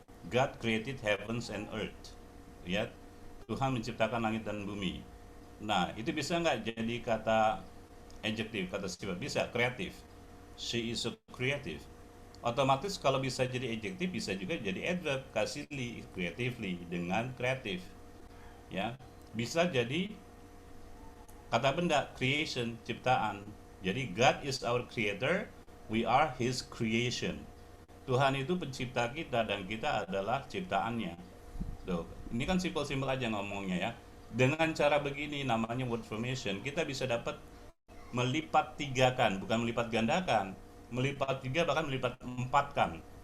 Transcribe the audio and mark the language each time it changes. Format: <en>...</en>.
<en>God created heavens and earth.</en> <id>Ya, Tuhan menciptakan langit dan bumi. Nah, itu bisa nggak jadi kata adjective, kata sifat? Bisa, kreatif.</id> <en>She is so creative.</en> <id>Otomatis kalau bisa jadi adjective, bisa juga jadi adverb, kasihly, creatively, dengan kreatif. Ya, bisa jadi kata benda, creation, ciptaan. Jadi</id> <en>God is our creator, we are His creation.</en> <id>Tuhan itu pencipta kita dan kita adalah ciptaannya. Tuh, ini kan simpel-simpel aja ngomongnya ya. Dengan cara begini namanya word formation, kita bisa dapat melipat tigakan, bukan melipat gandakan, melipat tiga bahkan melipat empatkan.</id>